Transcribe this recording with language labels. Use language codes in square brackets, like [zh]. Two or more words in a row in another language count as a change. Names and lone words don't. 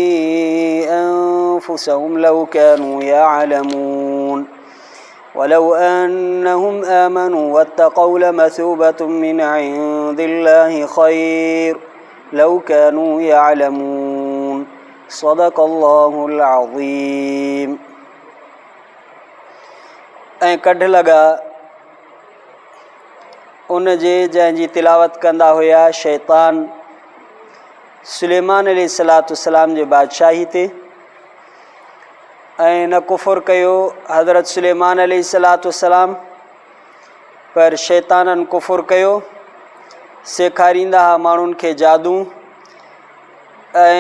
[ar] أنفسهم لو كانوا يعلمون ولو أنهم آمنوا واتقوا لمثوبة من عند الله خير لو كانوا يعلمون صدق الله العظيم. [sd] ऐं कढ लॻा उन जे जंहिंजी तिलावत कंदा हुया शैतान सुलेमान अलैहिस्सलाम जे बादशाही ते ऐं न कुफ़ुर कयो हज़रत सुलेमान अलैहिस्सलाम पर शैताननि कुफ़ुर कयो सेखारींदा हुआ माण्हुनि खे जादू ऐं